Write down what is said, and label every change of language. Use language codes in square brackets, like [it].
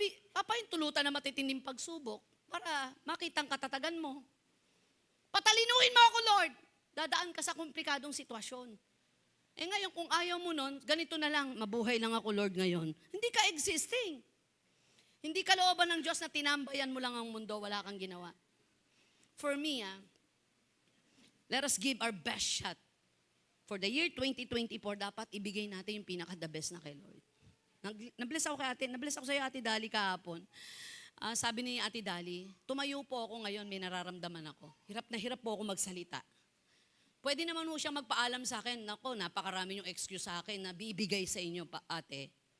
[tl] Papahintulutan na matitinding pagsubok para makita ang katatagan mo. Patalinuhin mo ako, Lord! Dadaan ka sa komplikadong sitwasyon. Eh ngayon, kung ayaw mo nun, ganito na lang, mabuhay lang ako, Lord, ngayon. Hindi ka existing. Hindi ka looban ng Diyos na tinambayan mo lang ang mundo, wala kang ginawa. [en] For me, let us give our best shot. For the year 2024, [tl] dapat ibigay natin yung pinaka-the best na kay Lord. Nabless ako sa iyo, Ate Dali, kahapon. Sabi ni Ate Dali, tumayo po ako ngayon, may nararamdaman ako. Hirap na hirap po ako magsalita. Pwede naman mo siyang magpaalam sa akin, nako, napakarami yung excuse sa akin na bibigay sa inyo, ate.